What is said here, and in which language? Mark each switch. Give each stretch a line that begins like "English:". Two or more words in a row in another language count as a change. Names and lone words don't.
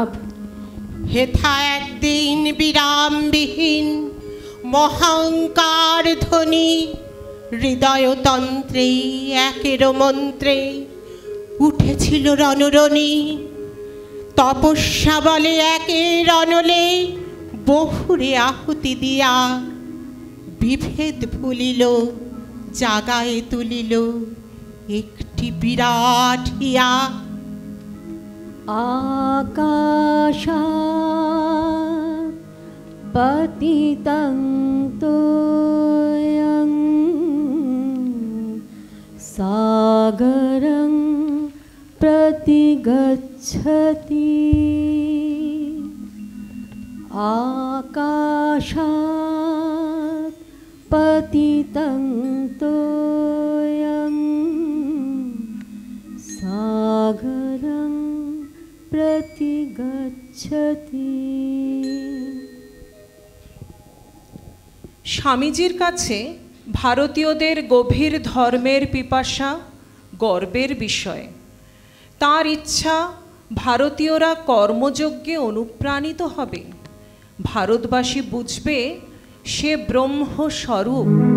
Bangla: হেথা একদিন বিরামবিহীন মহাঙ্কার ধ্বনি, হৃদয়তন্ত্রে একের মন্ত্রে উঠেছিল রণরণী। তপস্যা বলে একের অনলে বহুরে আহুতি দিয়া, বিভেদ ভুলিল জাগায় তুলিল একটি বিরাট হিয়া।
Sanskrit: आकाशात् पतितं तोयं सागरं प्रतिगच्छति आकाशात् पतितं तोयं सागरं प्रतिगच्छति।
Bangla: স্বামীজির কাছে ভারতীয়দের গভীর ধর্মের পিপাসা গর্বের বিষয়। তার ইচ্ছা ভারতীয়রা কর্মযজ্ঞে অনুপ্রাণিত হবে, ভারতবাসী বুঝবে সে ব্রহ্মস্বরূপ।